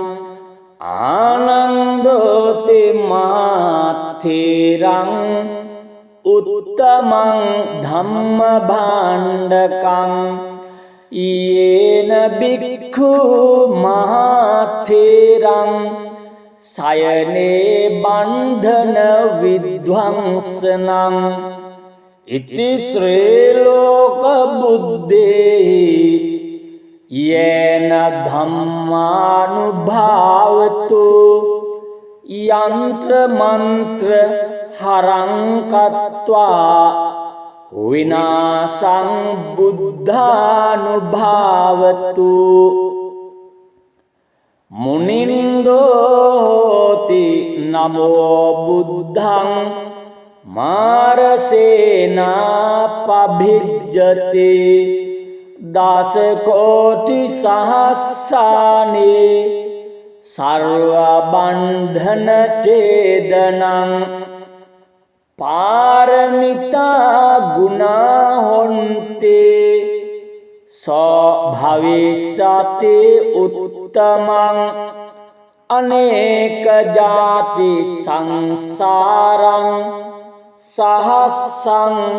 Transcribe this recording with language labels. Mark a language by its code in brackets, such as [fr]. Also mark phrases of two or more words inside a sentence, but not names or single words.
[pi] ආනන්දෝති මාතේරං උත්තමං ධම්ම භාණ්ඩකං යේන බික්ඛු මහතේරං සයනේ බන්ධන විද්වංසනං ඉති ශ්‍රේ ලෝක බුද්දේ යේන ධම්මානුභාවතු යන්ත්‍ර මන්ත්‍ර හරං කତ୍වා විනාසං බුද්ධානුභාවතු මුනින්දෝති නමෝ බුද්ධං මාරසේනා පභිජ්ජති දස කෝටි සහස්සානේ සර්ව බන්ධන ඡේදනං පාරමිතා ගුණා හොන්තේ සෝ භවිස්සති උත්තමං අනේක ජාති සංසාරං සහස්සං